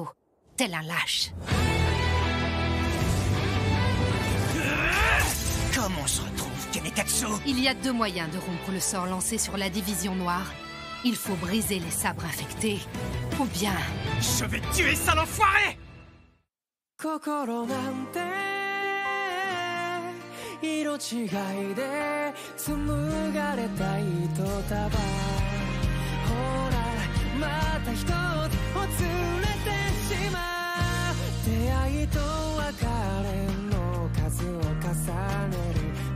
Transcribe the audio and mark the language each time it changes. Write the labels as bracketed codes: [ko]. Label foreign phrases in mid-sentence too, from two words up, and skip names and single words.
[fr] Tel un lâche. Comment on se retrouve, Kenetatsu? Il y a deux moyens de rompre le sort lancé sur la division noire. Il faut briser les sabres infectés, ou bien... Je vais te tuer, sale enfoiré! [ja] 心なんて色違いで紡がれた糸束ほらまた一つほつれてしまう出会いと別れの数を重ねる